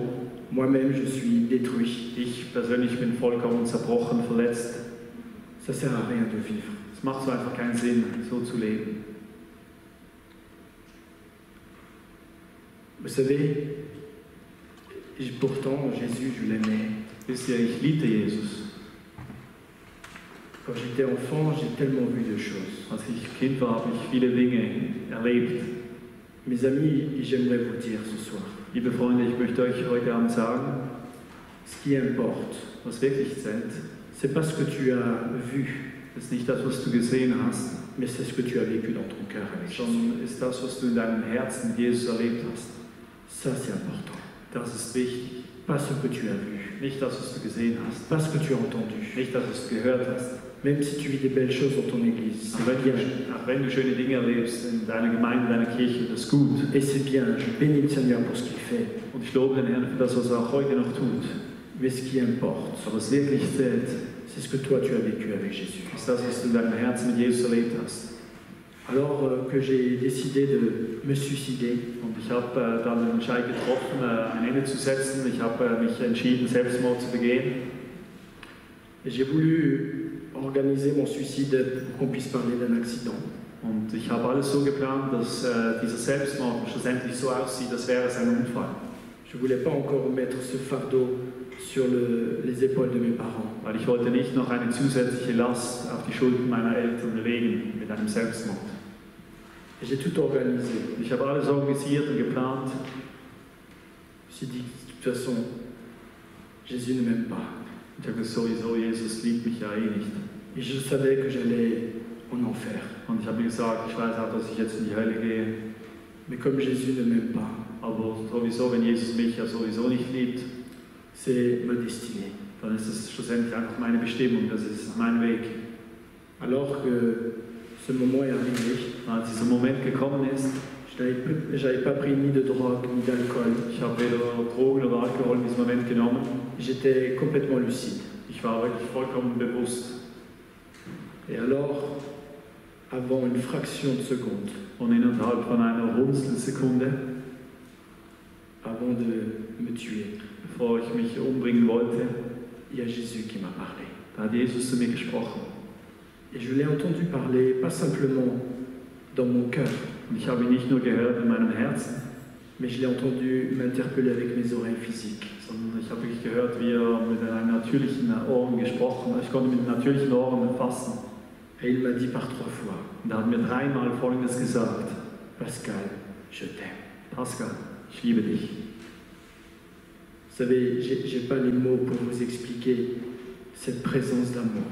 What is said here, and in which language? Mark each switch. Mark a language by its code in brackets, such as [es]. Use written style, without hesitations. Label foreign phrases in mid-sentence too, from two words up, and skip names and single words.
[fr] Moi-même, je suis détruit. [de] Ich persönlich bin vollkommen zerbrochen, verletzt. [fr] Ça sert à rien de vivre. [de] Es macht so einfach keinen Sinn, so zu leben. [fr] Vous savez, pourtant, Jésus, je l'aimais. [de] Wisst ihr, ich liebte Jesus. [fr] Quand j'étais enfant, j'ai tellement vu de choses. [de] Als ich Kind war, habe ich viele Dinge erlebt. [fr] Mes amis, j'aimerais vous dire ce soir, [de] Liebe Freunde, ich möchte euch heute Abend sagen, [fr] ce qui importe, [de] was wirklich zählt, [fr] c'est pas ce que tu as vu, [de] ist nicht das, was du gesehen hast, [fr] mais c'est ce que tu as vécu dans ton cœur avec Jésus. [de] sondern ist das, was du in deinem Herzen mit Jesus erlebt hast. [fr] Ça, c'est important. [de] Das ist wichtig. [fr] Pas ce que tu as vu, [de] Nicht das, was du gesehen hast, [fr] pas ce que tu as entendu. [de] nicht das, was du gehört hast. [fr] Même si tu vis des belles choses dans ton église, [de] Auch [fr] c'est bien. [de] auch wenn du schöne Dinge erlebst in deiner Gemeinde, in deiner Kirche, das ist gut. [fr] Et c'est bien, je bénis le Seigneur pour ce qu'il fait. [de] Und ich lobe den Herrn für das, was er auch heute noch tut. [fr] Mais ce qui importe, [de] Aber was wirklich zählt, [fr] c'est ce que toi tu as vécu avec Jésus. [de] ist das, was du in deinem Herzen mit Jesus erlebt hast. [fr] Alors que j'ai décidé de me suicider, [de] Und ich habe dann den Entscheid getroffen, ein Ende zu setzen. Ich habe mich entschieden, Selbstmord zu begehen. [fr] et j'ai voulu organiser mon suicide pour qu'on puisse parler d'un accident. [de] Und ich habe alles so geplant, dass dieser Selbstmord schlussendlich so aussieht, als wäre es ein Unfall. [fr] Je ne voulais pas encore mettre ce fardeau sur les épaules de mes parents. [de] Weil ich wollte nicht noch eine zusätzliche Last auf die Schultern meiner Eltern legen mit einem Selbstmord. [fr] Et j'ai tout organisé. [de] Ich habe alles organisiert und geplant. [fr] Je me suis dit, de toute façon, Jésus ne m'aime pas. [de] Ich habe gesagt, sowieso, Jesus liebt mich ja eh nicht. [fr] Et je savais que j'allais en enfer. [de] Und ich habe mir gesagt, ich weiß auch, dass ich jetzt in die Hölle gehe. [fr] Mais comme Jésus ne m'aime pas, [de] Aber sowieso, wenn Jesus mich ja sowieso nicht liebt, [fr] c'est ma destinée. [de] dann ist es schlussendlich einfach meine Bestimmung, das ist mein Weg. [fr] Alors que ce moment est arrivé, [de] Als dieser Moment gekommen ist, [fr] je n'avais pas pris ni de drogue ni d'alcool. [de] ich habe weder Drogen oder Alkohol in diesem Moment genommen. [fr] J'étais complètement lucide. [de] Ich war wirklich vollkommen bewusst. [fr] Et alors, avant une fraction de seconde, [de] Und innerhalb von einer Hundertstelsekunde, [fr] avant de me tuer, [de] bevor ich mich umbringen wollte, [fr] il y a Jésus qui m'a parlé. [de] da hat Jesus zu mir gesprochen. [fr] Et je l'ai entendu parler, pas simplement dans mon cœur, [de] Und ich habe ihn nicht nur gehört in meinem Herzen, [fr] mais je l'ai entendu m'interpeller avec mes oreilles physiques. [de] sondern ich habe wirklich gehört, wie er mit einem natürlichen Ohren gesprochen hat. Ich konnte mit natürlichen Ohren erfassen. [fr] Et il m'a dit par 3 fois, [de] Und er hat mir dreimal Folgendes gesagt: [fr] Pascal, je t'aime. [de] Pascal, ich liebe dich. [fr] Vous savez, j'ai pas les mots pour vous expliquer cette présence d'amour.